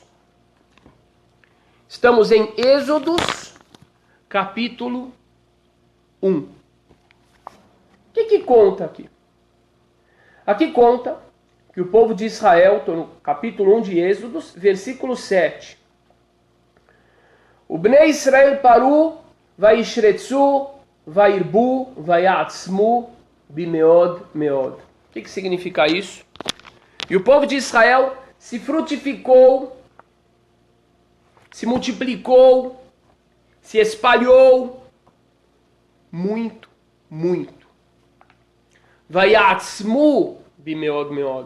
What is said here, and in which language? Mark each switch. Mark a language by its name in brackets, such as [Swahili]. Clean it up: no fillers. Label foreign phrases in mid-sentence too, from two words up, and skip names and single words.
[Portuguese] Estamos em Êxodos, capítulo 1. O que conta aqui? Aqui conta que o povo de Israel, estou no capítulo 1 de Êxodos, versículo 7. [Hebrew] O בני ישראל פרו וישרצו וירבו ויעצמו במאד מאד. [Portuguese] O que significa isso? E o povo de Israel se frutificou, se multiplicou, se espalhou muito, muito. [Hebrew] ויעצמו במאד מאד.